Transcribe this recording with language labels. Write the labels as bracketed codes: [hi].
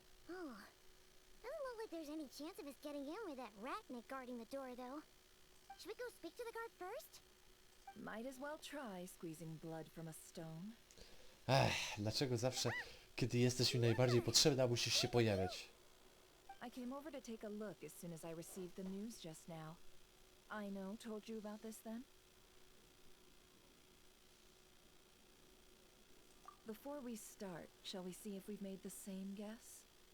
[en] Oh, doesn't look like there's any chance of us getting in with that ratnik guarding the door, though. Should we go speak to the guard first? Might as well try squeezing blood from a stone. [pl] Dlaczego zawsze, kiedy jesteś mi najbardziej potrzebna, musisz się pojawiać? [en] I came over to take a look as soon as I received the news just now. Ino told you about this then? Before we start, shall we see if we've made the same guess?